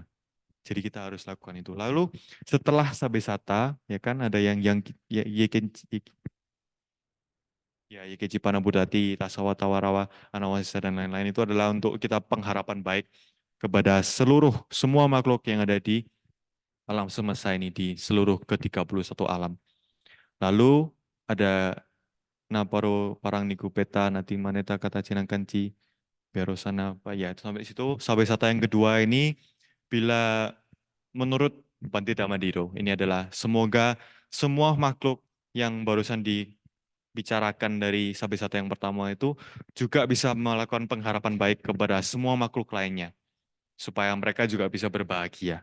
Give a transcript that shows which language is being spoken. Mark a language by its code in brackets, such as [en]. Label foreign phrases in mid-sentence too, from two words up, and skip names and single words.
[id] Jadi kita harus lakukan itu. Lalu setelah Sabesata, ya kan ada yang ya, [pi] Yekeji Panabudati, Tasawata Warawa, Anawasisa, [id] dan lain-lain itu adalah untuk kita pengharapan baik kepada semua makhluk yang ada di alam semesta ini, di seluruh ke-31 alam. Lalu ada [pi] Naparo Parang Nikupeta, Nati Maneta Kata Cinang Kanci, Berosana, [id] ya sampai situ. Sabesata yang kedua ini, bila menurut Bante Damadiro, ini adalah semoga semua makhluk yang barusan dibicarakan dari Sabesata yang pertama itu juga bisa melakukan pengharapan baik kepada semua makhluk lainnya, supaya mereka juga bisa berbahagia.